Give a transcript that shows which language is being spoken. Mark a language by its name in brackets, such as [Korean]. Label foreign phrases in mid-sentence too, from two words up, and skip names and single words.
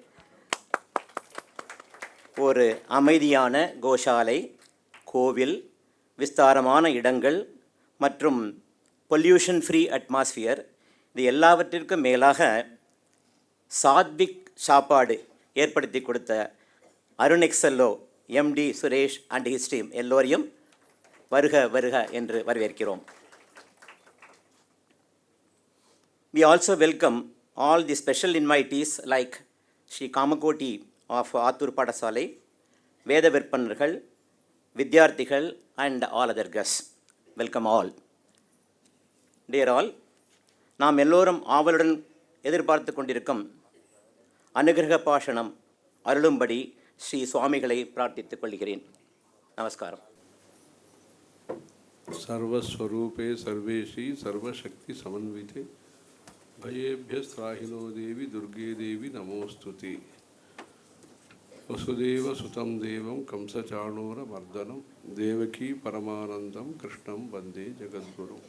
[Tamil] ஒரு அமைதியான கோஷாலை, கோவில், விஸ்தாரமான இடங்கள் மற்றும் [English] pollution free atmosphere, [Tamil] இது எல்லாவற்றிற்கும் மேலாக சாத்விக் சாப்பாடு ஏற்படுத்தி கொடுத்த அருணெக்ஸல்லோ எம்டி சுரேஷ் [English] and his team [Tamil] எல்லோரையும் வருக வருக என்று வரவேற்கிறோம். [English] We also welcome all the special invitees like Sri Kamakoti of Athur Padasalai, [Tamil] வேத விற்பன்னர்கள், வித்யார்த்திகள் [English] and all other guests. Welcome all. Dear all, [Tamil] நாம் எல்லோரும் ஆவலுடன் எதிர்பார்த்து கொண்டிருக்கும் அனுகிரக பாஷணம் அருளும்படி ஸ்ரீ சுவாமிகளை பிரார்த்தித்துக் கொள்கிறேன். நமஸ்காரம். [Sanskrit] सर्वस्वरूपे सर्वेशी सर्वशक्ति समन्विते भयेभ्यस्त्राहिनो देवी दुर्गे देवी नमोस्तुते. वसुदेव सुतं देवं कंसचाणूरमर्दनं देवकी परमानन्दं कृष्णं वन्दे जगद्गुरुम्.